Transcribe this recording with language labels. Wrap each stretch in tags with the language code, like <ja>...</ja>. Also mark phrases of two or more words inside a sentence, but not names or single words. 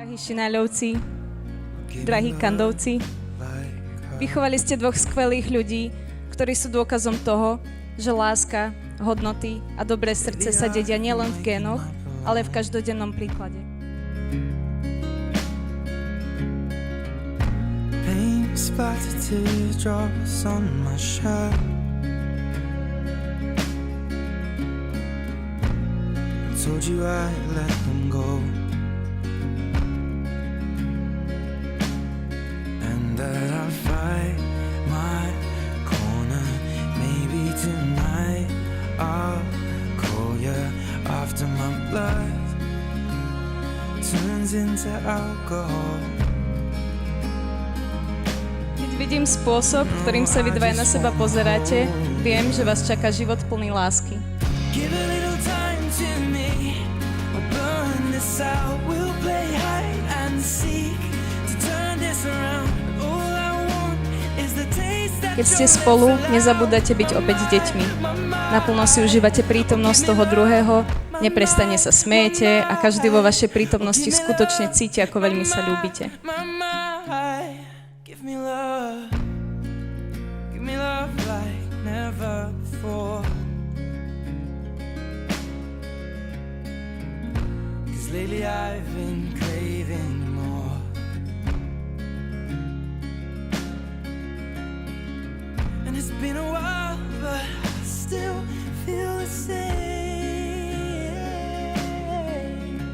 <sk>Drahí Šináľovci, drahí Kandovci, vychovali ste dvoch skvelých ľudí, ktorí sú dôkazom toho, že láska, hodnoty a dobré srdce sa dedia nielen v génoch, ale v každodennom príklade.</sk> <en>Paint splattered teardrops on my shirt. I told you I'd let them go, and that I'd fight my corner. Maybe tonight I'll call you after my blood turns into alcohol.</en> <sk>Keď vidím spôsob, ktorým sa vy dvaja na seba pozeráte, viem, že vás čaká život plný lásky.</sk> <en>Give a little time to me, we'll burn this out, we'll play hide and seek to turn this around. All I want is the taste that</en> <sk>Keď ste spolu, nezabúdate byť opäť deťmi. Naplno si užívate prítomnosť toho druhého, neprestane sa smiete a každý vo vašej prítomnosti skutočne cíti, ako veľmi sa ľúbite.</sk> <en>Give me love like never before. 'Cause lately I've been craving more. And it's been a while, but I still feel the same.</en>